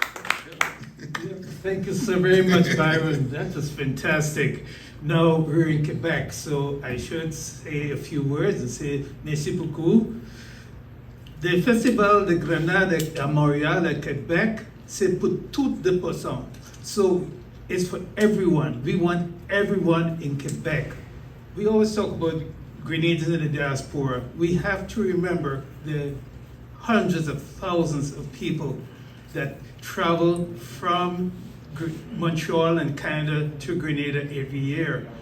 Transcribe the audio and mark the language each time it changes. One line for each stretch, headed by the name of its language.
English: Thank you so very much, Byron. That was fantastic. Now we're in Quebec, so I should say a few words and say
French: merci beaucoup. Le Festival de Grenade à Montréal, à Québec, c'est pour toutes les personnes.
English: So it's for everyone. We want everyone in Quebec. We always talk about Grenadians in the diaspora. We have to remember the hundreds of thousands of people that travel from Montreal and Canada to Grenada every year.